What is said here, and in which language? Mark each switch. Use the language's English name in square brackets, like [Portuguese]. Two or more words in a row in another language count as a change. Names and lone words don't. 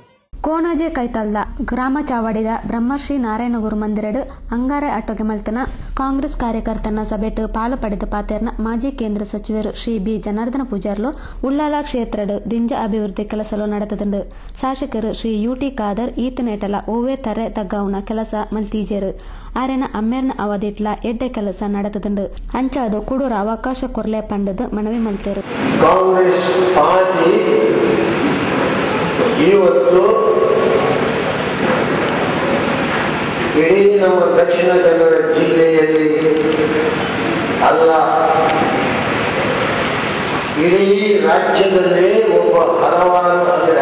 [Tulu] ಕೋನಾಜೆ ಕೈತಲ್ದ ಗ್ರಾಮ ಚಾವಡಿದ ಬ್ರಹ್ಮಶ್ರೀ ನಾರಾಯಣಗುರು ಮಂದಿರಡು ಅಂಗಾರೆ ಅಟ್ಟೋಗೆ ಮಲ್ತನ ಕಾಂಗ್ರೆಸ್ ಕಾರ್ಯಕರ್ತನ ಸಭೆಟ್ ಪಾಲು ಪಡೆದ ಪಾತೆರ್ನ ಮಾಜಿ ಕೇಂದ್ರ ಸಚಿವರು ಶ್ರೀ ಬಿ ಜನಾರ್ದನ ಪೂಜಾರ್ಲು ಉಳ್ಳಾಲ ಕ್ಷೇತ್ರಡು ದಿಂಜ ಅಭಿವೃದ್ಧಿ ಕೆಲಸಲು ನಡೆತದಂಡು ಶಾಸಕರು ಶ್ರೀ ಯುಟಿ ಖಾದರ್ ಈತನೇಟಲ ಓವೇ ತರೆ ತಗ್ಗಾವುನ ಕೆಲಸ ಮಲ್ತೀಜೇರು ಆರೆನ ಅಮ್ಮೇರ್ನ ಅವಧಿಟ್ಲ ಎಡ್ಡೆ ಕೆಲಸ ನಡೆತದಂಡು ಅಂಚಾದು ಕುಡೂರ ಅವಕಾಶ ಕೊರ್ಲೆ ಪಂಡದು ಮನವಿ ಮಲ್ತೇರು. [Kannada] ಕಾಂಗ್ರೆಸ್ ಪಾರ್ಟಿ ಇವತ್ತು ಇಡೀ ನಮ್ಮ ದಕ್ಷಿಣ ಕನ್ನಡ ಜಿಲ್ಲೆಯಲ್ಲಿ ಅಲ್ಲ, ಇಡೀ ರಾಜ್ಯದಲ್ಲೇ ಒಬ್ಬ ಹಲವಾರು ಅಂದರೆ